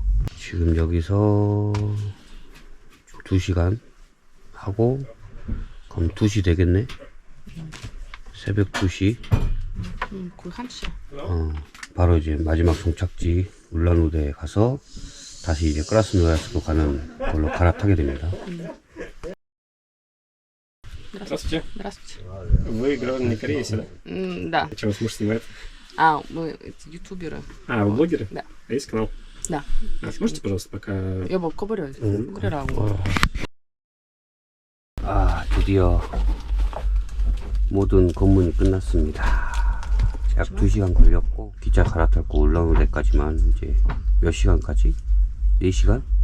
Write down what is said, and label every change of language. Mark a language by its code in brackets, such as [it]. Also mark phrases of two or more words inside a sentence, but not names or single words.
[ko] 지금 여기서 2시간 하고 그럼 2시 되겠네. 새벽 2시. 거의 1시야. 바로 이제 마지막 종착지 울란우데에 가서 다시 이제 크라스노야스크 가는 걸로 갈아타게 됩니다. [ru] Здравствуйте. Здравствуйте. Вы граждане Кореи, да? Да. Чем вас муж снимает? Мы ютуберы. А, вы блогеры? Да. А есть канал? Да. А сможете, пожалуйста, пока... [ko] 여보 꺼버려. 꺼버려라. 아, 드디어 모든 검문이 끝났습니다. 약 2시간 걸렸고 기차 갈아타고 울란우데까지만 이제 몇 시간까지? 4시간?